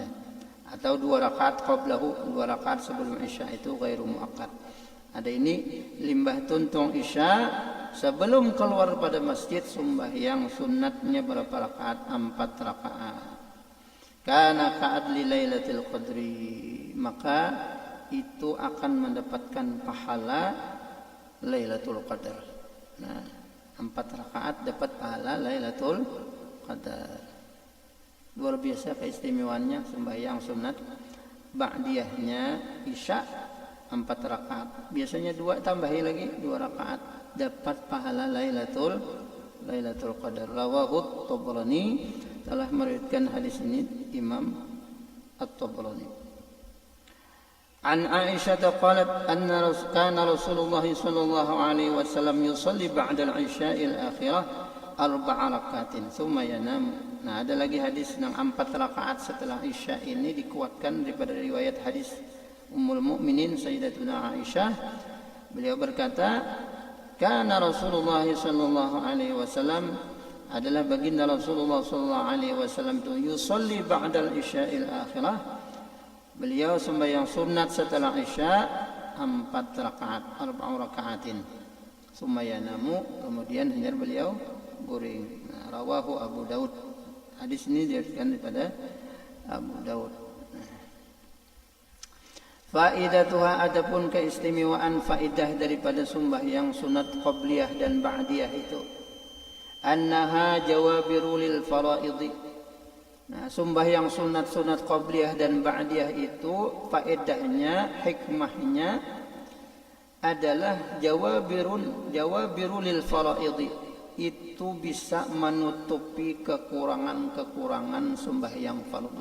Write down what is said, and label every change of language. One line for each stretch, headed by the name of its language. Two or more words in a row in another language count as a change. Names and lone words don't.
Indonesian: Atau 2 rakaat qablahu, 2 rakaat sebelum isya itu
Arabic: غير مؤكد.
Banjar: Ada ini limbah tuntung isya sebelum keluar pada masjid, sembahyang sunatnya berapa rakaat?
Indonesian: 4 rakaat.
Arabic: كان كعدل ليلة القدر,
Indonesian: maka itu akan mendapatkan pahala Lailatul Qadar. Nah, 4 rakaat dapat pahala Lailatul Qadar. Luar biasa keistimewaannya sembahyang sunat ba'diyahnya isya 4 rakaat. Biasanya 2, tambahi lagi 2 rakaat, dapat pahala Lailatul Qadar.
Arabic: رواه طبراني,
Indonesian: telah meriwayatkan hadis ini Imam At-Tabrani.
Arabic: عن عائشة قالت أن كان رسول الله صلى الله عليه وسلم يصلي بعد العشاء الآخرة 4 ركعات ثم ينام.
Indonesian: Nah, ada lagi hadis yang 4 rakaat setelah isya ini dikuatkan daripada riwayat hadis Ummul Mukminin Sayyidatuna Aisyah. Beliau berkata,
Arabic: كان رسول الله صلى الله عليه وسلم,
Indonesian: adalah baginda Rasulullah
Arabic: صلى الله عليه وسلم
Indonesian: itu
Arabic: يصلي بعد العشاء الآخرة,
Indonesian: beliau sembahyang sunat setelah isya 4 rakaat, 4 rakaatin. Sumayanamu, kemudian hendak beliau guring. Nah,
Arabic: رواه أبو داود.
Indonesian: Hadis ini diriwayatkan daripada Abu Daud. Faidatuha, adapun keistimewaan faidah daripada sembahyang sunat qabliyah dan ba'diyah itu,
Arabic: أنها جوابر للفرائض.
Indonesian: Nah, sembahyang sunat qabliyah dan ba'diyah itu faedahnya, hikmahnya adalah
Arabic: جوابر للفرائض.
Indonesian: Itu bisa menutupi kekurangan-kekurangan sembahyang fardu.